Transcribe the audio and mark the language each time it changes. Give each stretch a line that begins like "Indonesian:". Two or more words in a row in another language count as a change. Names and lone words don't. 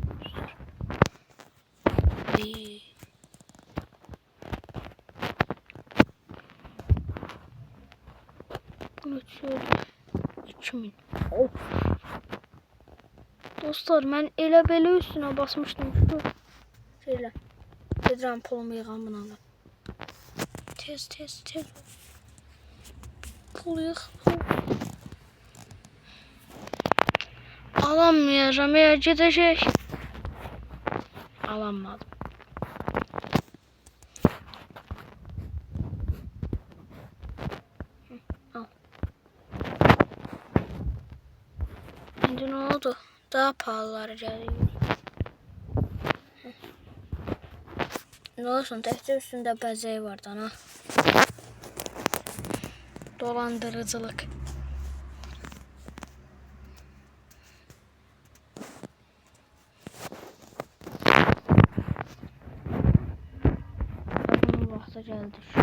Turkish: Bunu şöyle 2000. Of.
Azerbaijani: Dostlar, mən elə belə üstünə basmışdım şu şeylə. Gedirəm pulumu yığam bunu alım. Tez. Pul yığ.
Turkish: Alamayacağım ya, gidecek. Alamadım. Al. Şimdi ne oldu? Daha pahalıları geliyor.
Azerbaijani: Ne olsun, təkcə üstündə bəzəyi vardı ana.
Turkish: Dolandırıcılık.
Azerbaijani: Bunun vaxtı gəldi.